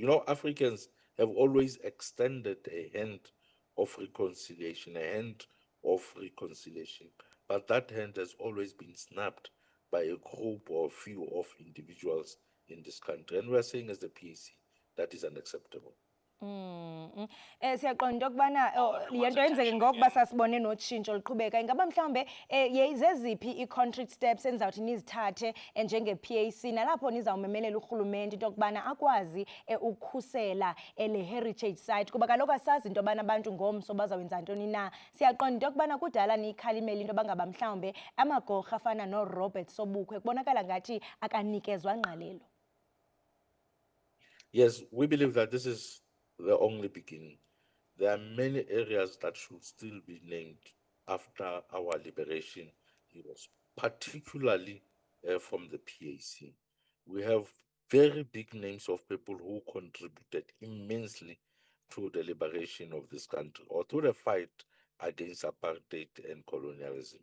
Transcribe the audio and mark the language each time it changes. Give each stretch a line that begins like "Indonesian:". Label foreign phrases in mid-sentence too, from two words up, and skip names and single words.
English: You know, Africans have always extended a hand of reconciliation, but that hand has always been snapped by a group or few of individuals in this country. And we're saying as the PAC, that is unacceptable.
Xhosa: Siyaqonda into kubana lento yenzeke ngokuba sasibone notshintsho liqhubeka. Ingaba mhlawumbe zeziphi
English: i-concrete steps
Xhosa: enizawuthi nizithathe njenge-PAC nalapho nizawumemelela urhulumente into kubana akwazi ukukhusela le
English: heritage site,
Xhosa: kuba kaloku asazi into yobana abantu ngomso bazawenza ntoni na. Siyaqonda into kubana kudala niyikhalimela into bangaba mhlawumbe amagorha afana no-Robert Sobukwe kubonakala ngathi akanikezwa ngqalelo.
English: Yes, we believe that this is the only beginning. There are many areas that should still be named after our liberation, it was particularly from the PAC. We have very big names of people who contributed immensely to the liberation of this country or to the fight against apartheid and colonialism.